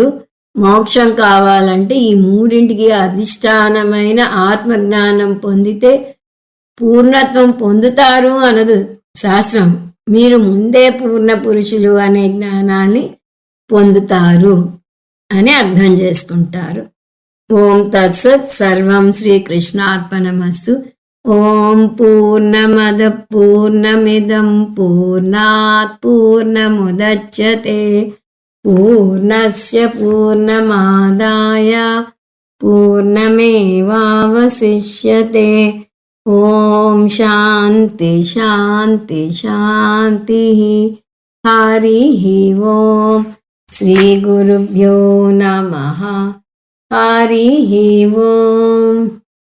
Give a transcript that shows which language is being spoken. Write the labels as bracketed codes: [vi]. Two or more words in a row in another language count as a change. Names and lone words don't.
[te] మోక్షం కావాలంటే ఈ మూడింటికి అధిష్టానమైన ఆత్మజ్ఞానం పొందితే పూర్ణత్వం పొందుతారు అనదు శాస్త్రం. మీరు ముందే పూర్ణ పురుషులు అనే జ్ఞానాన్ని పొందుతారు అని అర్థం చేసుకుంటారు. [sa] ఓం తత్సత్. సర్వం శ్రీకృష్ణార్పణమస్తు. ఓం పూర్ణమద పూర్ణమిదం పూర్ణాత్ పూర్ణముదచ్యతే పూర్ణస్య పూర్ణమాదాయ పూర్ణమేవావశిష్యతే. ఓం శాంతి శాంతి శాంతి. హరి ఓం. శ్రీ గురుభ్యో నమః. హరి ఓం.